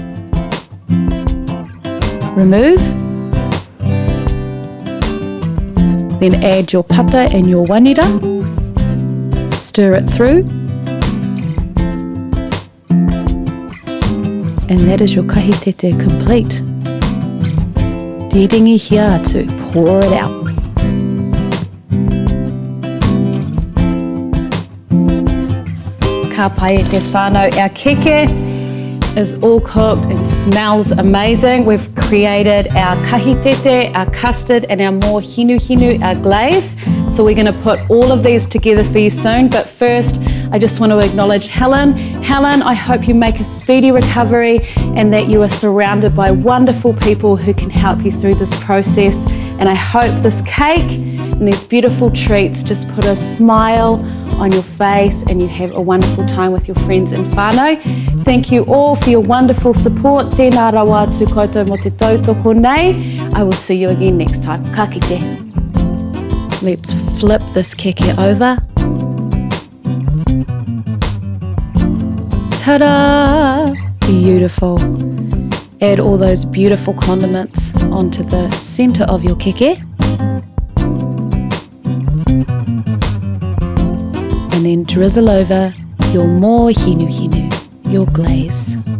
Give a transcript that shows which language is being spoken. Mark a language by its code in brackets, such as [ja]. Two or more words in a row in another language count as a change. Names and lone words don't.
[en] Remove. Then add your pata and your wanira. Stir it through. And that is your kahitete complete. [mi] Riringi hia atu, [en] pour it out. [mi] Ka pai e te whānau. [en] Our keke is all cooked and smells amazing. We've created our kahitete, our custard, and our [mi] more hinu, [en] our glaze. So we're going to put all of these together for you soon. But first, I just want to acknowledge Helen. Helen, I hope you make a speedy recovery and that you are surrounded by wonderful people who can help you through this process. And I hope this cake and these beautiful treats just put a smile on your face and you have a wonderful time with your friends in whānau. Thank you all for your wonderful support. [mi] Tēnā rawa atu koutou mo te tautoko nei. [en] I will see you again next time. [mi] Ka kite. [en] Let's flip this keke over. Ta-da! Beautiful. Add all those beautiful condiments onto the center of your keke. And then drizzle over your [mi] more hinu, [en] your glaze.